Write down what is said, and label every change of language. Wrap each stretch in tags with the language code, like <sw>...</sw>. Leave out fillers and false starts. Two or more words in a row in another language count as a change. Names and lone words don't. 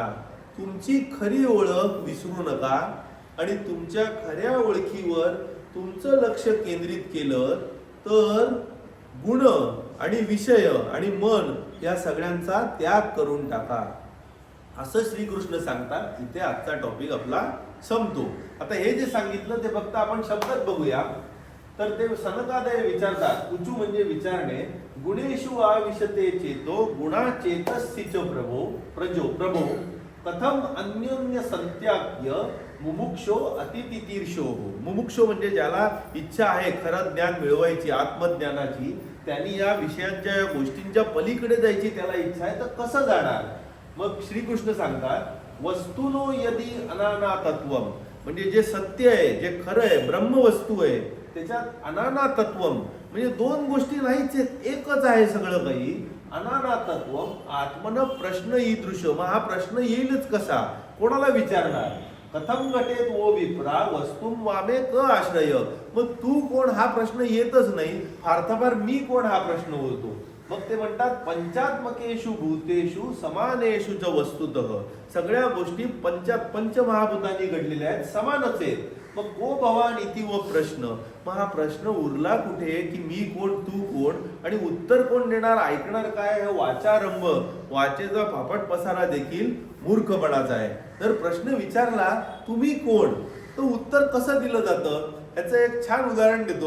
<mr>तुमची खरी ओळख विसरू नका आणि तुमच्या खऱ्या ओळखीवर तुमचं लक्ष केंद्रित केलं तर गुण आणि विषय आणि मन या सगळ्यांचा त्याग करून टाका, असं श्रीकृष्ण सांगतात. इथे आजचा टॉपिक आपला संपतो. आता हे जे सांगितलं ते फक्त आपण शब्दात बघूया. तर ते सनकादय विचारतात, उचू म्हणजे विचारणे,</mr> <sa>गुणेषु आविशते चेतो गुणाचेतस्सिच प्रभो कथम अन्योन्य संत्याग्य मुमुक्षो अतितितीर्षो.</sa> <mr>मुमुक्षो म्हणजे ज्याला इच्छा आहे खरं ज्ञान मिळवायची, आत्मज्ञानाची, त्यांनी या विषयांच्या, या गोष्टींच्या पलीकडे जायची त्याला इच्छा आहे, तर कसं जाणार. मग श्रीकृष्ण सांगतात,</mr> <sa>वस्तुनो यदि अनानातत्वम,</sa> <mr>म्हणजे जे सत्य आहे, जे खरं आहे, ब्रह्मवस्तू आहे, त्याच्यात अनानातत्वम म्हणजे 2 गोष्टी नाहीच आहेत, एकच आहे सगळं काही.</mr> <sa>अनानातत्वम आत्मन प्रश्न ईदृश.</sa> <mr>मग हा प्रश्न येईलच कसा, कोणाला विचारणार.</mr> <sa>कथम घटेत वो विप्रा वस्तुम वामे क आश्रय.</sa> <mr>मग तू कोण हा प्रश्न येतच नाही, फार मी कोण हा प्रश्न होतो. मग ते म्हणतात,</mr> <sa>पंचात्मकेषु भूतेषु समानेषु च वस्तुतः.</sa> <mr>सगळ्या गोष्टी पंचमहाभूतांनी घडलेल्या आहेत, समानच आहेत.</mr> <sa>मग गो भवान इति व प्रश्न.</sa> <mr>मग हा प्रश्न उरला कुठे की मी कोण, तू कोण आणि उत्तर कोण देणार, ऐकणार काय. वाचारंभ, वाचेचा फापट पसारा देखील मूर्खपणाचा आहे. जर प्रश्न विचारला तुम्ही कोण, तर उत्तर कसं दिलं जातं याचं एक छान उदाहरण देतो.</mr>